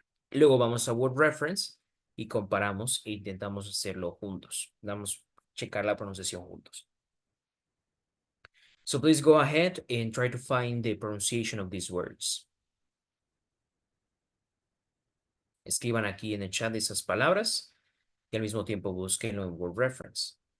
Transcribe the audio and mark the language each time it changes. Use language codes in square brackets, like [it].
[es] Luego vamos a Word Reference y comparamos e intentamos hacerlo juntos. Vamos a checar la pronunciación juntos. [en] So please go ahead and try to find the pronunciation of these words. [es] Escriban aquí en el chat esas palabras y al mismo tiempo búsquenlo en Word Reference.